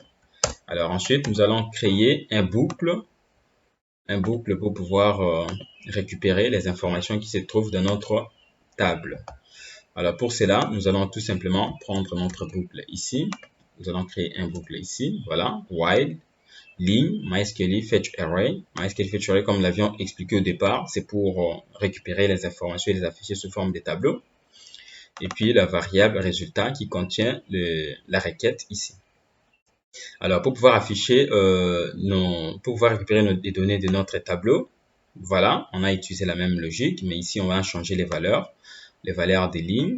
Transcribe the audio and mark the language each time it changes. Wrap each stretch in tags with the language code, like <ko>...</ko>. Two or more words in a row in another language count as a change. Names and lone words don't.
<fr>Alors ensuite, nous allons créer un boucle pour pouvoir récupérer les informations qui se trouvent dans notre table. Alors pour cela, nous allons tout simplement prendre notre boucle ici. Nous allons créer un boucle ici, voilà, while ligne MySQL fetch array. MySQL fetch array, comme nous l'avions expliqué au départ, c'est pour récupérer les informations et les afficher sous forme de tableaux. Et puis la variable résultat qui contient la requête ici. Alors pour pouvoir afficher, pour pouvoir récupérer les données de notre tableau, voilà, on a utilisé la même logique, mais ici on va changer les valeurs des lignes.</fr>